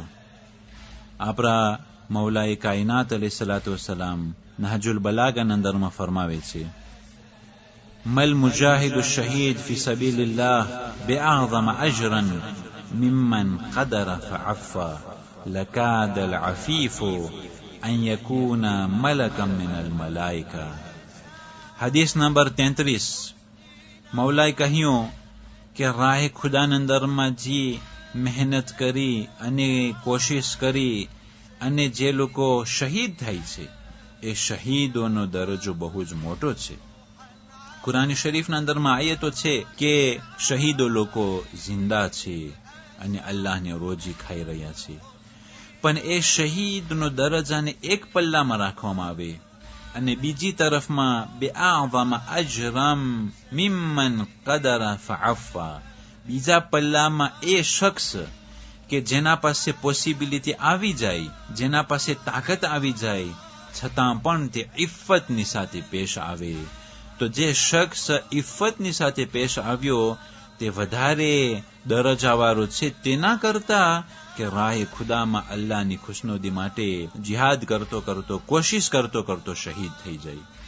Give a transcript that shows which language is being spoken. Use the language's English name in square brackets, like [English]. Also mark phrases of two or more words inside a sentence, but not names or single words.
[Gujarati] આપણા મૌલાએ કાયનાત [Arabic] عليه الصلاة والسلام [Gujarati] નહજુલ બલાગન અંદરમાં ફરમાવે છે, [Arabic] ما المجاهد الشهيد في سبيل الله بأعظم أجرا ممن قدر فعفا لكاد العفيف أن يكون ملكا من الملائكة. [Gujarati] હદીસ નંબર 33. મૌલાએ કહ્યું કે રાહ ખુદાના અંદરમાં જે મહેનત કરી અને કોશિશ કરી અને જે લોકો શહીદ થાય છે એ શહીદોનો દરજ્જો બહુ જ મોટો છે. કુરાન શરીફના અંદરમાં આયતો છે કે શહીદો લોકો જિંદા છે અને અલ્લાહને રોજી ખાઈ રહ્યા છે, પણ એ શહીદનો દરજ્જાને એક પલ્લામાં રાખવામાં આવે અને બીજી તરફમાં [Arabic] بأعظم أجرا ممن قدر فعفا, [Gujarati] બીજા પલ્લામાં એ શખ્સ કે જેના પાસે પોસિબિલિટી આવી જાય, જેના પાસે તાકાત આવી જાય, છતાં પણ તે ઇફ્ફતની સાથે પેશ આવે, તો જે શખ્સ ઇફ્ફતની સાથે પેશ આવ્યો તે વધારે દરજ્જાવાળો છે તેના કરતા કે રાહે ખુદામાં અલ્લાહની ખુશનુદી માટે જિહાદ કરતો કરતો, કોશિશ કરતો કરતો શહીદ થઈ જાય.